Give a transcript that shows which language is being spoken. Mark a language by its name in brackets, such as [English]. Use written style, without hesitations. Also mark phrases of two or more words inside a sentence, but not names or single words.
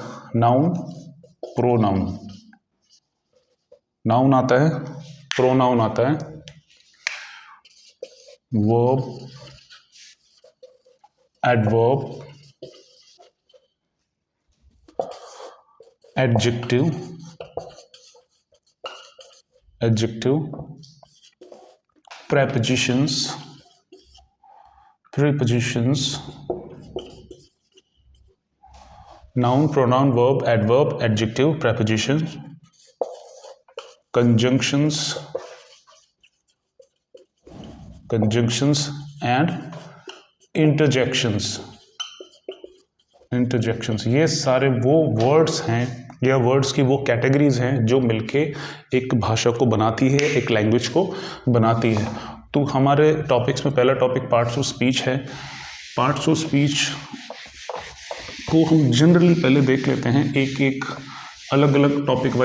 [English] noun, pronoun. noun [Hindi] आता है, [English] प्रोनाउन [Hindi] आता है, [English] verb, adverb, एडजेक्टिव, prepositions, prepositions, noun, pronoun, verb, adverb, adjective, prepositions, conjunctions and interjections। [Hindi] ये सारे वो वर्ड्स हैं या वर्ड्स की वो कैटेगरीज हैं जो मिलके एक भाषा को बनाती है, एक लैंग्वेज को बनाती है। तो हमारे टॉपिक्स में पहला टॉपिक [English] parts of speech [Hindi] है। [English] parts of speech [Hindi] को हम जनरली पहले देख लेते हैं, एक एक अलग अलग [English] topic wise.